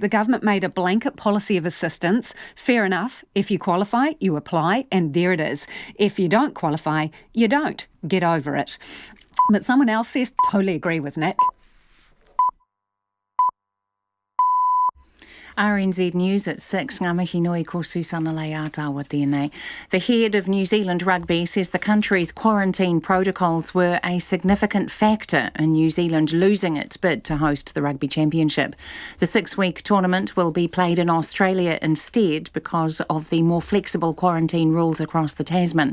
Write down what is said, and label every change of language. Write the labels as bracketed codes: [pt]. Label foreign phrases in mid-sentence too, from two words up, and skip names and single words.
[en] The government made a blanket policy of assistance. Fair enough. If you qualify, you apply, and there it is. If you don't qualify, you don't. Get over it. But someone else says, totally agree with Nick. RNZ News at 6. [mi] Ngā mihi nui ko Susana Leatawa tēnei. [en] The head of New Zealand Rugby says the country's quarantine protocols were a significant factor in New Zealand losing its bid to host the Rugby Championship. The 6-week tournament will be played in Australia instead because of the more flexible quarantine rules across the Tasman.